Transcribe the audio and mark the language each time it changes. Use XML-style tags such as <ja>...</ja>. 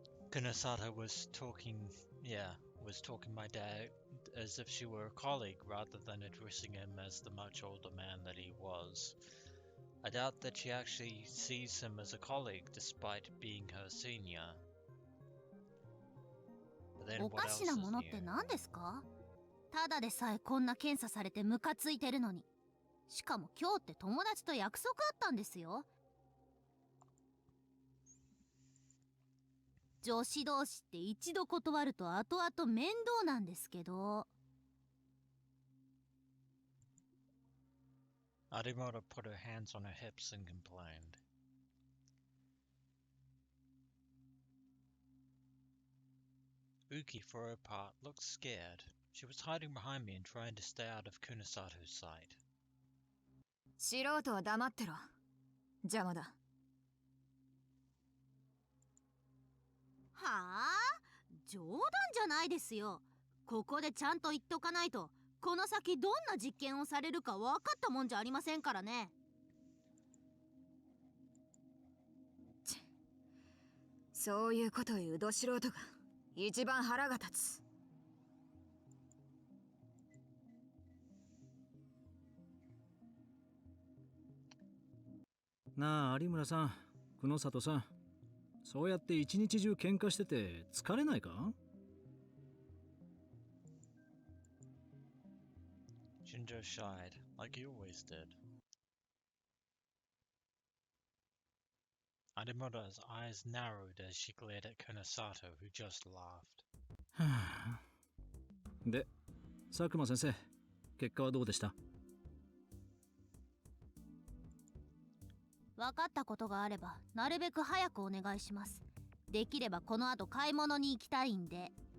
<en>Kunosato was talking my dad as if she were a colleague rather than addressing him as the much older man that he was. I doubt that she actually sees him as a colleague despite being her senior. But then what else is new?</en> <ja>おかしなものって何ですか？ただでさえこんな検査されてムカついてるのに。しかも今日って友達と約束あったんですよ。女子同士って一度断ると後々面倒なんですけど。</ja> <en>Arimura put her hands on her hips and complained. Uki, for her part, looked scared. She was hiding behind me and trying to stay out of Kunosato's sight.</en> <ja>素人は黙ってろ。邪魔だ。はあ？冗談じゃないですよ。ここでちゃんと言っとかないと、この先どんな実験をされるか分かったもんじゃありませんからね。そういうことを言うど素人が一番腹が立つ。なあ有村さん、久野里さん、そうやって一日中喧嘩してて疲れないか？</ja> <en>Shinjo shied, like he always did. Arimura's eyes narrowed as she glared at Kunosato, who just laughed.</en> <ja>で、佐久間先生、結果はどうでした？分かったことがあればなるべく早くお願いします。できればこの後買い物に行きたいんで。</ja>